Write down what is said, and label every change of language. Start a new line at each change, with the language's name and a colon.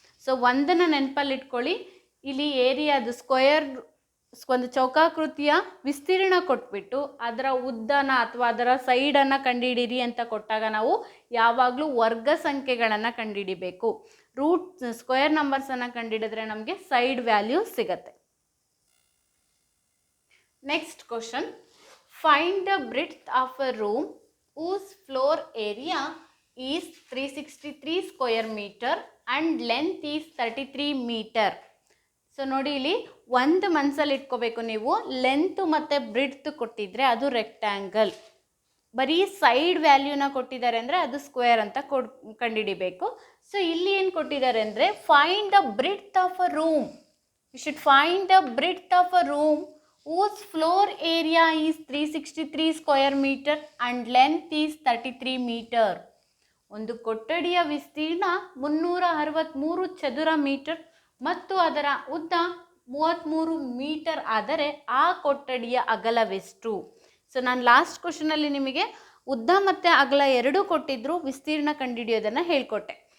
Kannada: So ಒಂದನ್ನು ನೆನಪಲ್ಲಿ ಇಟ್ಕೊಳ್ಳಿ, ಇಲ್ಲಿ ಏರಿಯಾದು ಸ್ಕ್ವೇರ್ ಒಂದು ಚೌಕಾಕೃತಿಯ ವಿಸ್ತೀರ್ಣ ಕೊಟ್ಬಿಟ್ಟು ಅದರ ಉದ್ದನ ಅಥವಾ ಅದರ ಸೈಡನ್ನು ಕಂಡುಹಿಡೀರಿ ಅಂತ ಕೊಟ್ಟಾಗ ನಾವು ಯಾವಾಗಲೂ ವರ್ಗ ಸಂಖ್ಯೆಗಳನ್ನು ಕಂಡುಹಿಡಿಬೇಕು. ರೂಟ್ ಸ್ಕ್ವೇರ್ ನಂಬರ್ಸನ್ನು ಕಂಡುಹಿಡಿದ್ರೆ ನಮಗೆ ಸೈಡ್ ವ್ಯಾಲ್ಯೂ ಸಿಗತ್ತೆ.
English: Next question, find the breadth of a room whose floor area is 363 square meter and length is 33 meter.
Kannada: So ನೋಡಿ ಇಲ್ಲಿ ಒಂದು ಮನಸ್ಸಲ್ಲಿ ಇಟ್ಕೋಬೇಕು ನೀವು, ಲೆಂತ್ ಮತ್ತು ಬ್ರಿಡ್ತ್ ಕೊಟ್ಟಿದ್ರೆ ಅದು ರೆಕ್ಟ್ಯಾಂಗಲ್, ಬರೀ ಸೈಡ್ ವ್ಯಾಲ್ಯೂನ ಕೊಟ್ಟಿದ್ದಾರೆ ಅಂದರೆ ಅದು ಸ್ಕ್ವೇರ್ ಅಂತ ಕಂಡುಹಿಡಿಬೇಕು. ಸೊ ಇಲ್ಲಿ ಏನು ಕೊಟ್ಟಿದ್ದಾರೆ ಅಂದರೆ
English: Find the breadth of a room. You should find the breadth of a room whose floor area is 363 square meter and length is 33 meter.
Kannada: ಒಂದು ಕೊಠಡಿಯ ವಿಸ್ತೀರ್ಣ 363 ಚದುರ ಮೀಟರ್ ಮತ್ತು ಅದರ ಉದ್ದ 33 ಮೀಟರ್ ಆದರೆ ಆ ಕೊಠಡಿಯ ಅಗಲವೆಷ್ಟು? ಸೊ ನಾನು ಲಾಸ್ಟ್ ಕ್ವಶನಲ್ಲಿ ನಿಮಗೆ ಉದ್ದ ಮತ್ತು ಅಗಲ ಎರಡೂ ಕೊಟ್ಟಿದ್ರು, ವಿಸ್ತೀರ್ಣ ಕಂಡುಹಿಡಿಯೋದನ್ನು ಹೇಳ್ಕೊಟ್ಟೆ.